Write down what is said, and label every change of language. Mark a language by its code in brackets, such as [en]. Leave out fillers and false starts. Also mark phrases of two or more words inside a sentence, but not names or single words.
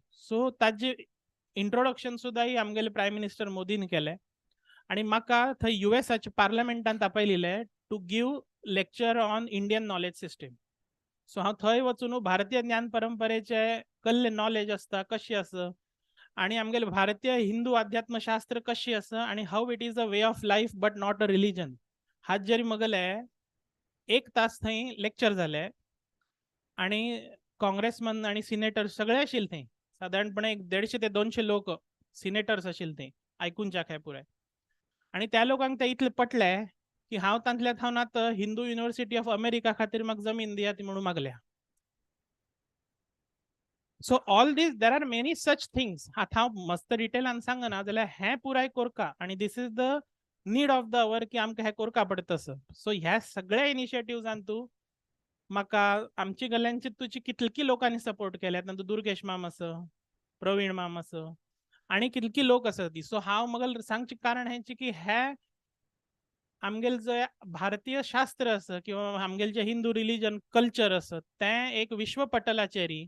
[kok] सो ताजे इंट्रोडक्शन सुद्धा ही आमगेले [en] Prime Minister [kok] मोदीन केले आणि म्हाका थंय युएसाच्या पार्लमेंटान आपयलेले [en] to give lecture on Indian knowledge system. [kok] सो हांव थंय वचून भारतीय ज्ञान परंपरेचे कसले नॉलेज असता, कशी आसा आणि आमगेले भारतीय हिंदू अध्यात्मशास्त्र कशी आसा आणि [en] how it is a way of life but not a religion. [kok] हात जरी मगले 1 तास थंय लेक्चर जाले आणि काँग्रेसमन आणि सिनेटर सगळे आशिल्ले थंय. साधारणपणे 150 ते 200 लोक सिनेटर्स आशिल्ले थंय आयकूनच्या काय पुराय. आणि त्या लोकांक ते इतले पटले की हांव तांतल्यात हांव आतां हिंदू युनिव्हर्सिटी ऑफ अमेरिका खातीर म्हाका जमीन दियात म्हणून मागल्या. [en] so all these there are many such things. [kok] आतां हांव मस्त डिटेलान सांगना जाल्यार हें पुराय कोरका आणि [en] this is the need of the hour [kok] की आमकां हें कोरका पडटस. सो ह्या सगळ्या इनिशिएटिव्हजान तूं म्हाका आमची गल्ल्यांची तुजी कितलकी लोकांनी सपोर्ट केल्यात. तातूंत दुर्गेश माम आसा, प्रवीण माम आसा आणि कितलकी लोक आसात ती. सो हांव म्हाका सांगचें कारण हेंचें की हे आमगेल जे भारतीय शास्त्र आसा किंवा आमगेल जे [en] Hindu religion culture [kok] आसा तें एक विश्व पटलाचेर.